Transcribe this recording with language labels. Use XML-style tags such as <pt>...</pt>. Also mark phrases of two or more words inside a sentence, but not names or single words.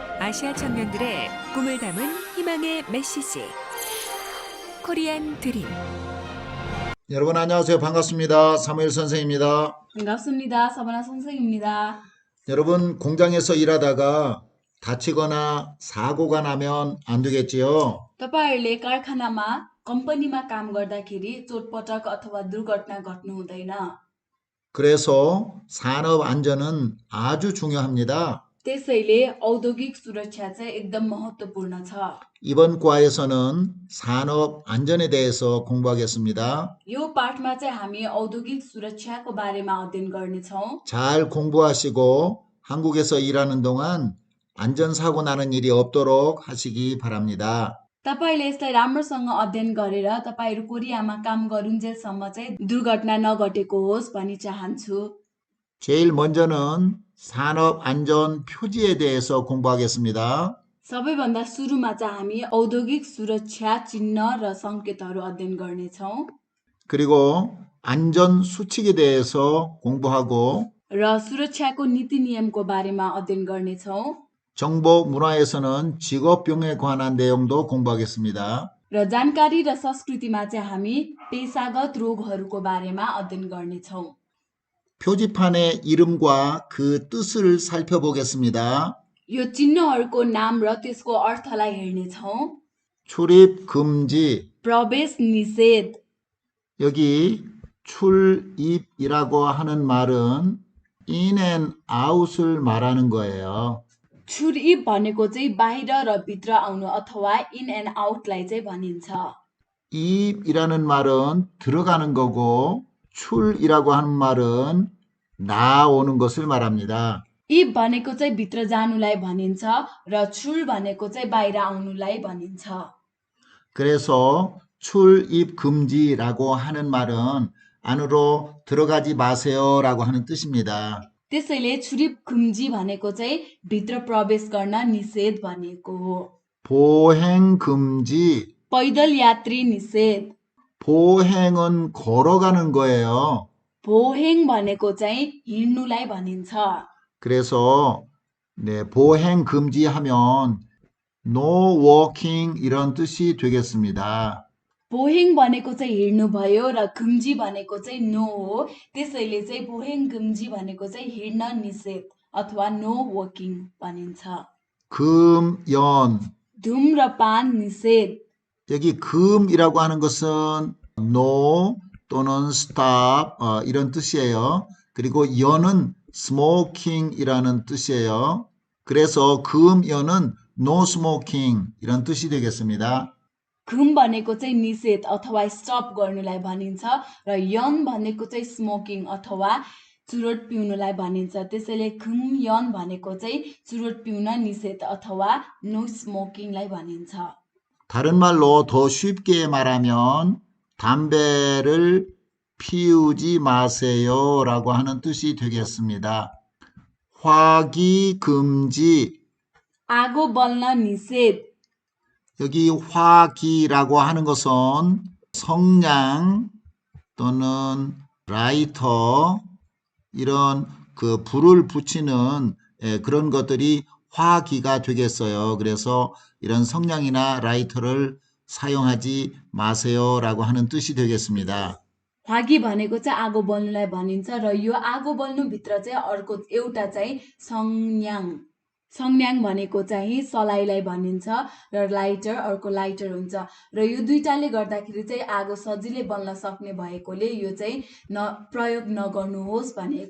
<ko>아시아 청년들의 꿈을 담은 희망의 메시지 코리안 드림. 여러분 안녕하세요. 반갑습니다. 사무엘 선생입니다. 반갑습니다. 서바나 선생입니다. 여러분 공장에서 일하다가 다치거나 사고가 나면 안 되겠지요.</ko> <ne>तपाईहरूले कारखानामा कम्पनीमा काम गर्दाखेरि चोटपटक अथवा दुर्घटना घट्नु हुँदैन।</ne> <ko>그래서 산업 안전은 아주 중요합니다.</ko> <ne>त्यसैले औद्योगिक सुरक्षा चाहिँ एकदम महत्त्वपूर्ण छ।</ne> <ko>이번 과에서는 산업 안전에 대해서 공부하겠습니다.</ko> <ne>यो पाठमा चाहिँ हामी औद्योगिक सुरक्षाको बारेमा अध्ययन गर्नेछौँ।</ne> <ko>잘 공부하시고 한국에서 일하는 동안 안전사고 나는 일이 없도록 하시기 바랍니다.</ko> <ne>तपाईले यसलाई राम्रोसँग अध्ययन गरेर तपाईहरू कोरियामा काम गरुन्जेलसम्म चाहिँ दुर्घटना नघटेको होस् भनी चाहन्छु।</ne> <ko>제일 먼저는 산업 안전 표지에 대해서 공부하겠습니다.</ko> <ne>सबैभन्दा सुरुमा चाहिँ हामी औद्योगिक सुरक्षा चिन्ह र संकेतहरू अध्ययन गर्नेछौँ</ne> <ko>그리고 안전 수칙에 대해서 공부하고</ko> <ne>र सुरक्षाको नीति नियमको बारेमा अध्ययन गर्नेछौँ</ne> <ko>정보 문화에서는 직업병에 관한 내용도 공부하겠습니다.</ko> <ne>र जानकारी र संस्कृतिमा चाहिँ हामी पेशागत रोगहरूको बारेमा अध्ययन गर्नेछौँ।</ne> <ko>표지판의 이름과 그 뜻을 살펴보겠습니다.</ko> <ne>यो चिन्हहरूको नाम र त्यसको अर्थलाई हेर्नेछौँ।</ne> <ko>출입 금지.</ko> <ne>प्रवेश निषेध।</ne> <ko>여기 출입이라고 하는 말은</ko> <en>in and out</en> <ko>을 말하는 거예요.</ko> <ne>출입 भनेको चाहिँ बाहिर र भित्र आउनु अथवा</ne> <en>in and out</en> <ne>चाहिँ भनिन्छ।</ne> <ko>입이라는 말은 들어가는 거고 출이라고 하는 말은 나오는 것을 말합니다.</ko> <ne>इब भनेको चाहिँ भित्र जानुलाई भनिन्छ र छुल भनेको चाहिँ बाहिर आउनुलाई भनिन्छ।</ne> <ko>그래서 출입 금지라고 하는 말은 안으로 들어가지 마세요라고 하는 뜻입니다.</ko> <ne>त्यसैले</ne> <ko>출입 금지</ko> <ne>भनेको चाहिँ भित्र प्रवेश गर्न निषेध भनेको हो।</ne> <ko>보행 금지.</ko> <ne>पैदल यात्री निषेध।</ne> <ko>보행은 걸어가는 거예요.</ko> <ne>보행 भनेको चाहिँ हिँड्नुलाई भनिन्छ।</ne> <ko>그래서 보행 금지하면</ko> <en>no walking</en> <ko>이런 뜻이 되겠습니다.</ko> <ne>बोहेङ भनेको चाहिँ हिँड्नु भयो र 금जी भनेको चाहिँ नो हो। त्यसैले चाहिँ</ne> <ko>보행 금지</ko> <ne>भनेको चाहिँ हिँड्न निषेध अथवा</ne> <en>no walking</en> <ne>भनिन्छ।</ne> <ko>금연.</ko> <ne>धूम्रपान निषेध।</ne> <ko>여기 금이라고 하는 것은 no 또는 stop 이런 뜻이에요. 그리고 연은 smoking이라는 뜻이에요. 그래서 금연은</ko> <en>no smoking</en> <ko>이런 뜻이 되겠습니다.</ko> <ne>घुम भनेको चाहिँ निषेध अथवा स्टप गर्नुलाई भनिन्छ र यन भनेको चाहिँ स्मोकिङ अथवा चुरोट पिउनुलाई भनिन्छ। त्यसैले</ne> <ko>금 연</ko> <ne>भनेको चाहिँ चुरोट पिउन निषेध अथवा</ne> <en>no smoking</en> <ne>भनिन्छ।</ne> <ko>다른 말로 더 쉽게 말하면 담배를 피우지 마세요라고 하는 뜻이 되겠습니다. 화기 금지.</ko> <ne>आगो बल्न निषेध।</ne> <ko>여기 화기라고 하는 것은 성냥 또는 라이터 이런 그 불을 붙이는 그런 것들이 화기가 되겠어요. 그래서 이런 성냥이나 라이터를 사용하지 마세요라고 하는 뜻이 되겠습니다.</ko> <ne>화기 भनेको चाहिँ आगो बल्नुलाई भनिन्छ र यो आगो बल्नुभित्र चाहिँ अर्को एउटा चाहिँ संज्ञाङ भनेको चाहिँ सलाइलाई भनिन्छ र लाइटर अर्को लाइटर हुन्छ र यो दुईटाले गर्दाखेरि चाहिँ आगो सजिलै बल्न सक्ने भएकोले यो चाहिँ प्रयोग नगर्नुहोस् भनेको।</ne>